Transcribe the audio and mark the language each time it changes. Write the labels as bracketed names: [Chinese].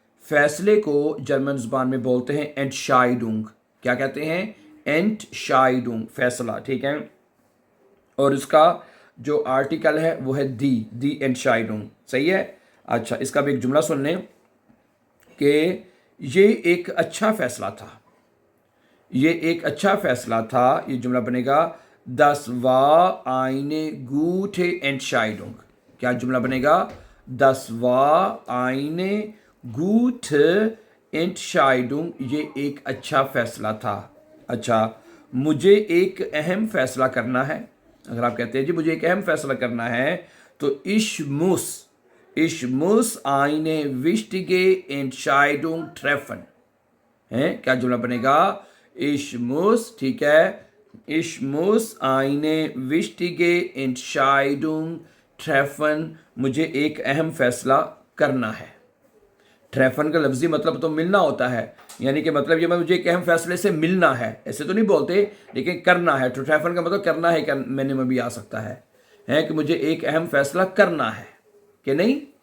[Hindi] फैसले को जर्मन ज़बान में बोलते हैं एंटशाइडुंग। क्या कहते हैं। एंटशाइडुंग, फैसला, ठीक है। और इसका जो आर्टिकल है वो है दी एंटशाइडुंग। सही है। अच्छा, इसका भी एक जुमला सुन लें कि ये एक अच्छा फैसला था। ये एक अच्छा फैसला था। ये जुमला बनेगा [German] Das war eine gute Entscheidung। [Hindi] क्या जुमला बनेगा। [German] Das war eine gute Entscheidung, [Hindi] ये एक अच्छा फैसला था। अच्छा, मुझे एक अहम फैसला करना है। अगर आप कहते हैं जी मुझे एक अहम फैसला करना है, तो [German] ich muss eine wichtige Entscheidung treffen, [Hindi] है। क्या जुमला बनेगा। [German] ich muss, [Hindi] ठीक है, [German] ich muss eine wichtige Entscheidung, [Hindi] ट्रेफन मुझे एक अहम फैसला करना है। ट्रेफन का लफ्जी मतलब तो मिलना होता है, यानी कि मतलब ये मुझे एक अहम फैसले से मिलना है, ऐसे तो नहीं बोलते, लेकिन करना है। तो ट्रेफन का मतलब करना है, मैंने में भी आ सकता है कि मुझे एक अहम फैसला करना है कि नहीं।